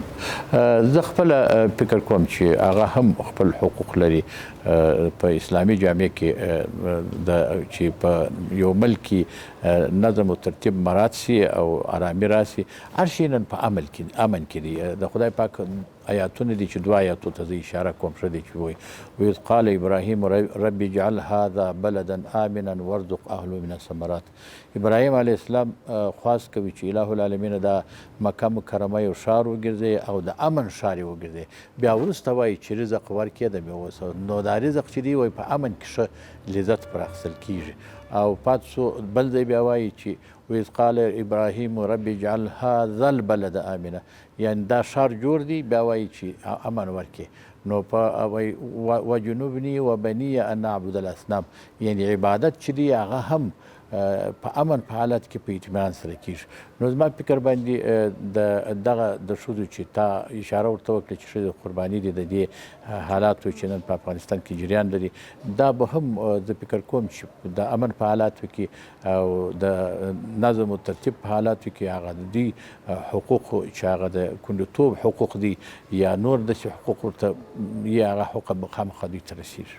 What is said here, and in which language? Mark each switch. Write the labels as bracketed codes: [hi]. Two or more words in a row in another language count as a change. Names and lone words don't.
[ps] زه خپله فکر کوم چې هغه هم خپل حقوق لري په اسلامي جامع کې چې په یو ملک کې نظم او ترتیب مراعات سي او آرامي راسي. هر شی نن په امن کې دی. د خدای پاک آیاتونه دي چې 2 آیاتو ته زه اشاره کوم ښه دی چې وایي [ar] وإذ قال ابراهیم رب اجعل هذا بلدا آمنا وارزق اهله من الثمرات. [ps] ابراهیم علیه السلام خواست کوي چې اله العالمین دا مکه مکرمه یو ښار وګرځي او د امن ښار یې وګرځي. بیا وروسته وایي چې رزق ورکړي د میوو نو دا رزق چې دی وایي په امن کې ښه لذت پر اخیستل کیږي. او پاتې شو بل ځای بیا وایي چې [ar] وإذ قال ابراهیم رب اجعل هذا البلد آمنا، [ps] یعنی دا ښار جوړ دی بیا وایي چې امن ورکړي. نو په وایي [ar] وجنوبني وبني ان نعبد الاصنام، [ps] یعنی عبادت چې دی هغه هم په امن په حالت کې په اطمینان سره کیږي. نو زما فکر باندې دغه د ښځو چې تا اشاره ورته وکړه چې ښځې قرباني دي د دې حالاتو چې نن په افغانستان کې جریان لري، دا به هم زه فکر کوم چې د امن په حالاتو کې او د نظم او ترتیب په حالاتو کې هغه د دوی حقوق چې هغه د کونډوتوب حقوق دي یا نور داسې حقوق ورته یا هغه حقوق به خامخا دوی ته رسېږي.